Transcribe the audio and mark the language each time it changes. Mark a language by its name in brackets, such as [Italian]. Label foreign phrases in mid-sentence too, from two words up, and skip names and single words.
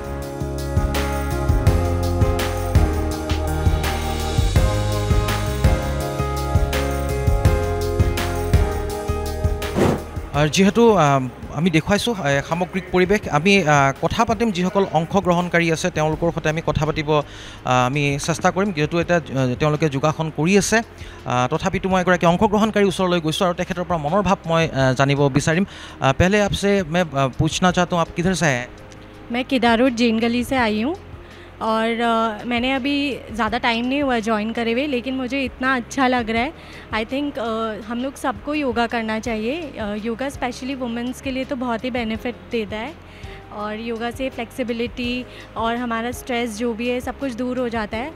[Assamese] আৰু যিহেতু আমি দেখুৱাইছোঁ সামগ্ৰিক পৰিৱেশ, আমি কথা পাতিম যিসকল অংশগ্ৰহণকাৰী আছে তেওঁলোকৰ সৈতে আমি কথা পাতিব আমি চেষ্টা কৰিম, যিহেতু এতিয়া তেওঁলোকে যোগাসন কৰি আছে। তথাপিতো মই এগৰাকী অংশগ্ৰহণকাৰী ওচৰলৈ গৈছোঁ আৰু তেখেতৰ পৰা মনৰ ভাৱ মই জানিব বিচাৰিম। [Hindi] পহলে आपसे मैं पूछना चाहता हूँ आप किधर से हैं? मैं केदार रोड जैन गली से आई हूँ और मैंने अभी ज़्यादा टाइम नहीं हुआ ज्वाइन करे हुए, लेकिन मुझे इतना अच्छा लग रहा है। [English] I think [Hindi] हम लोग सबको योगा करना चाहिए। योगा स्पेशली वुमेंस के लिए तो बहुत ही बेनिफिट देता है और योगा से फ्लेक्सिबिलिटी और हमारा स्ट्रेस जो भी है सब कुछ दूर हो जाता है।